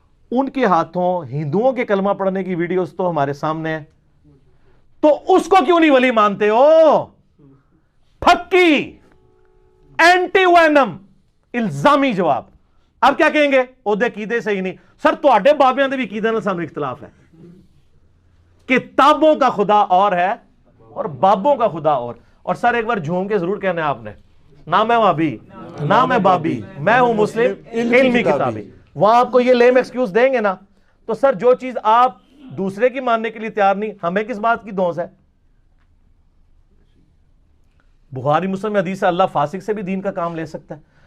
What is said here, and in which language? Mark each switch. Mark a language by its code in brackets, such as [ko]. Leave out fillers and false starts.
[ur] ان کے ہاتھوں ہندوؤں کے کلمہ پڑھنے کی ویڈیوز تو ہمارے سامنے ہیں، تو اس کو کیوں نہیں ولی مانتے ہو؟ پھکی اینٹی وینم الزامی جواب. اب کیا کہیں گے؟ عہدے عقیدے سے ہی نہیں. [pa] سر تواڈے بابیاں دے بھی عقیدے نال سانوں اختلاف ہے. [ur] کتابوں کا خدا اور ہے اور بابوں کا خدا اور. اور سر ایک بار جھوم کے ضرور کہنا ہے آپ نے، نہ میں وہابی نہ میں بابی، میں ہوں مسلم علمی کتابی. وہاں آپ کو یہ لیم ایکسکیوز دیں گے نا، تو سر جو چیز آپ دوسرے کی ماننے کے لیے تیار نہیں، ہمیں کس بات کی دھونس ہے؟ بخاری مسلم حدیث ہے اللہ فاسق سے بھی دین کا کام لے سکتا ہے.